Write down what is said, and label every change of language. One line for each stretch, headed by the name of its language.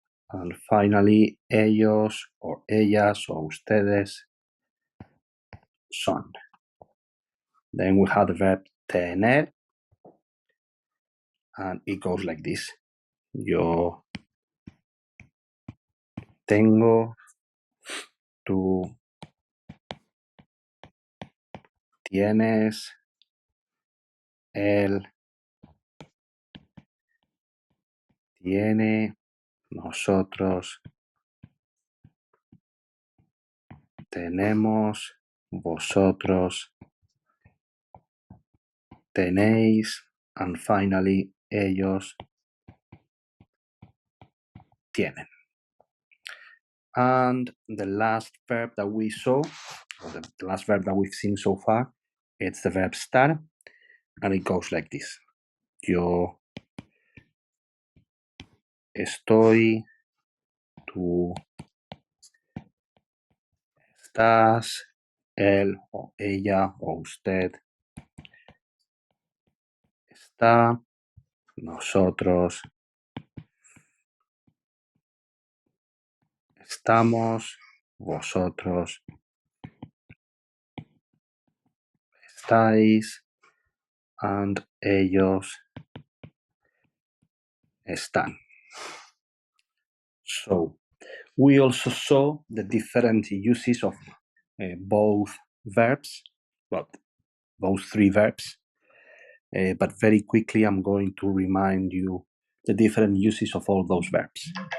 English: And finally,
Spanish: ellos or ellas o ustedes son.
English: Then we have the verb tener, and it goes like this.
Spanish: Yo tengo, tú tienes, él tiene, nosotros tenemos, vosotros tenéis,
English: and finally,
Spanish: ellos tienen.
English: And the last verb that we saw, or the last verb that we've seen so far, it's the verb estar, and it goes like this.
Spanish: Yo estoy, tú estás, él o ella o usted está, nosotros estamos, vosotros estáis, and ellos están.
English: So, we also saw the different uses of both verbs, well, those three verbs, but very quickly I'm going to remind you the different uses of all those verbs.